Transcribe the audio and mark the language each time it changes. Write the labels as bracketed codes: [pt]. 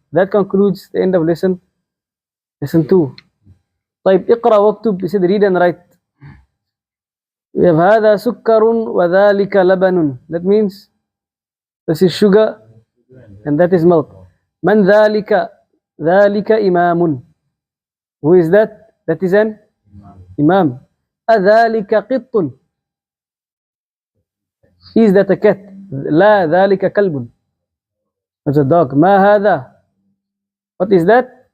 [en] That concludes the end of lesson 2. [ar] طيب اقرأ واكتب. [en] You said read and write. We have [ar] هذا سكر وذلك لبن. [en] That means this is sugar and that is milk. [ar] من ذلك? ذلك إمام. [en] Who is that? That is an imam. [ar] أذلك قط? [en] Is that a cat? [ar] لا ذلك كلب. [en] That's a dog. [ar] ما هذا? [en] What is that?